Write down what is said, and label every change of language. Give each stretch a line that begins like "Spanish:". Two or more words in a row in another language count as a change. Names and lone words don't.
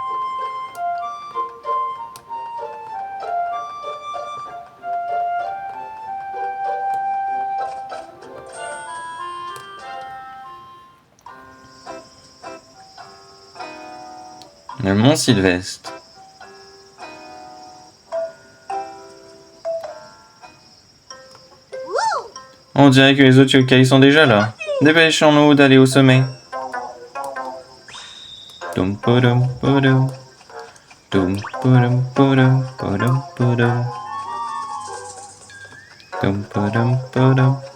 French: Le mont Sylvestre. On dirait que les autres yokai sont déjà là. Dépêchons-nous d'aller au sommet. Dum podum podum. Dum podum podum podum podum. Dum podum podum.